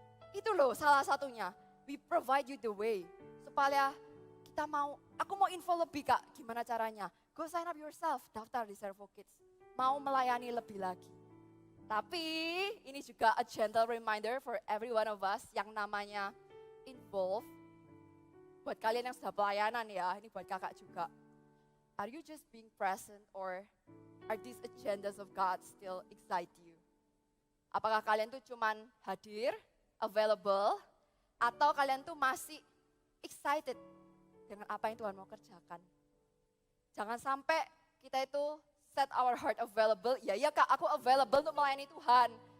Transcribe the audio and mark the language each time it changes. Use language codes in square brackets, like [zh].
[id] Itu loh salah satunya. [en] We provide you the way. [id] Supaya kita aku mau info lebih Kak, gimana caranya? [en] Go sign up yourself, [id] daftar di Servo Kids. Mau melayani lebih lagi. Tapi ini juga [en] a gentle reminder for every one of us [id] yang namanya [en] involve. [id] Buat kalian yang sudah pelayanan ya, ini buat kakak juga. [en] Are you just being present or are these agendas of God still excite you? [id] Apakah kalian tuh cuman hadir, available, atau kalian tuh masih excited dengan apa yang Tuhan mau kerjakan? Jangan sampai kita itu [en] set our heart available, [id] ya Kak aku available untuk melayani Tuhan.